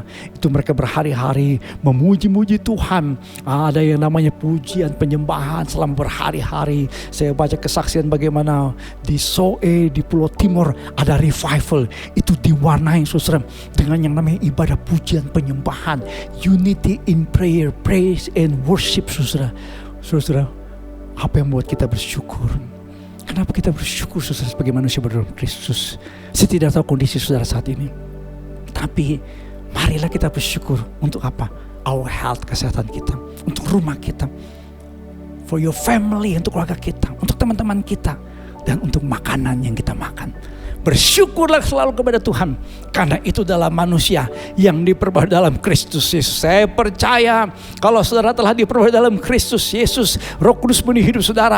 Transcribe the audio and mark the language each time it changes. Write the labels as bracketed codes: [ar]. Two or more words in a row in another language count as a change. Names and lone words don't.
[id] Itu mereka berhari-hari memuji-muji Tuhan. Ada yang namanya pujian penyembahan selama berhari-hari. Saya baca kesaksian bagaimana di Soe, di Pulau Timur ada revival. Itu diwarnai, saudara, dengan yang namanya ibadah pujian penyembahan. [en] Unity in prayer, praise and worship, [id] saudara. Saudara, apa yang membuat kita bersyukur? Kenapa kita bersyukur, saudara, sebagai manusia berdalam Kristus? Saya tidak tahu kondisi saudara saat ini, tapi marilah kita bersyukur untuk apa? [en] Our health, [id] kesehatan kita, untuk rumah kita, [en] for your family, [id] untuk keluarga kita, untuk teman-teman kita, dan untuk makanan yang kita makan. Bersyukurlah selalu kepada Tuhan, karena itu dalam manusia yang diperbaharui dalam Kristus Yesus. Saya percaya kalau saudara telah diperbaharui dalam Kristus Yesus, Roh Kudus memenuhi hidup saudara.